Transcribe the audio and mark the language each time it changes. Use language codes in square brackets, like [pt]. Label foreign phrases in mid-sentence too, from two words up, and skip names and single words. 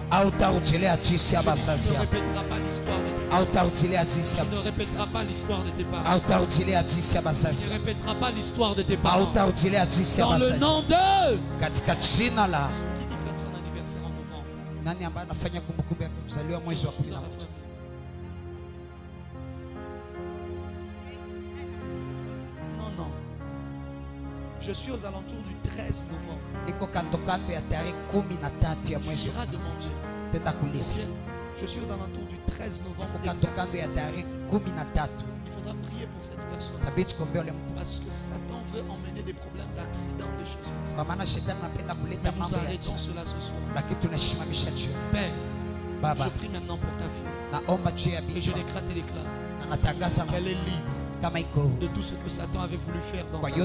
[fr] Tu ne répéteras pas l'histoire de tes parents. Tu ne répéteras pas l'histoire de tes parents. Tu ne répéteras pas l'histoire de tes parents. Dans le nom de... C'est qui fait [sw] Nani ambaye anafanya kumbukumbu ya kuzaliwa mwezi wa 11? [fr] Non. Je suis aux alentours du 13 novembre. [sw] Niko kando kando ya tarehe 13 ya mwezi. Tenda kuuliza. [fr] Je suis aux alentours du 13 novembre. [sw] Kando kando ya tarehe 13. [fr] Il faudra prier pour cette personne. Parce que Satan veut emmener des problèmes d'accident, des choses comme ça. Mais nous arrêtons cela ce soir. Père, je prie maintenant pour ta fille. Et je décrète et déclare qu'elle est libre de tout ce que Satan avait voulu faire dans sa vie.